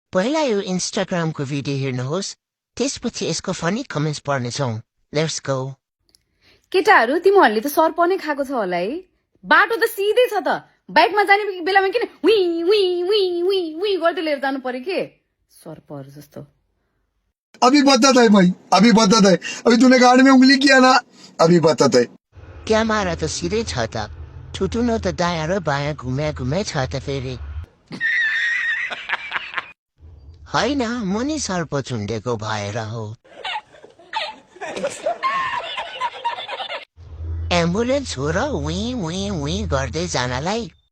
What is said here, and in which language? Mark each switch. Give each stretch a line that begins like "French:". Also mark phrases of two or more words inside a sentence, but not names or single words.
Nepali: पहिला यो इन्स्टाग्रामको भिडियो हेर्नुहोस् त्यसपछि यसको
English: funny comments
Nepali: पढ्नेछौँ
English: let's go
Nepali: केटाहरू तिमीहरूले त सर्प नै खाएको छ होला है बाटो त सिधै छ त बाइकमा जाने बेलामा किन वी वी वी वी वी गर्दै लिएर जानु पर्यो के सर्पहरू जस्तो
Hindi: अभी बता है भाई अभी बता है अभी तूने गाड़ी में उंगली किया ना अभी बता है
Nepali: क्यामेरा त सिधै छ त ठुटुनो त दायाँ र बायाँ घुमे छ त फेरि होइन म नि सर्प झुन्डेको भएर हो एम्बुलेन्स हो र वी गर्दै जानलाई